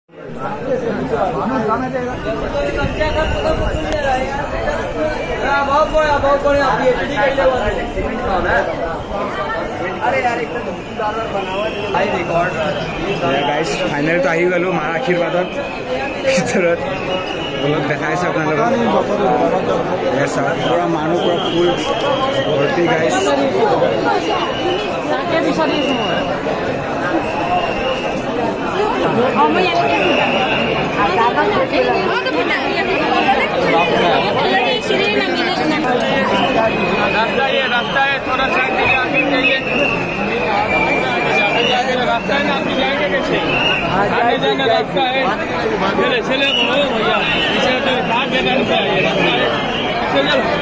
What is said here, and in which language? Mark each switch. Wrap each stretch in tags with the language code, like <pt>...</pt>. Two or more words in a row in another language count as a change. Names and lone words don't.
<as>গাইছ ফাইনেলটো আহি গ'লোঁ মাৰ আশীৰ্বাদত ভিতৰত বলক দেখাইছোঁ আপোনালোকক পুৰা মানুহ পুৰা ফুল ভৰ্তি গাইছ</as> <hi>रास्ता है थोड़ा साइड में आगे जाइए रास्ता है ना आप जाएंगे कैसे आगे जाना रास्ता है चले चले बोलो भैया पीछे तो भाग देना नहीं चाहिए रास्ता है चलो</hi>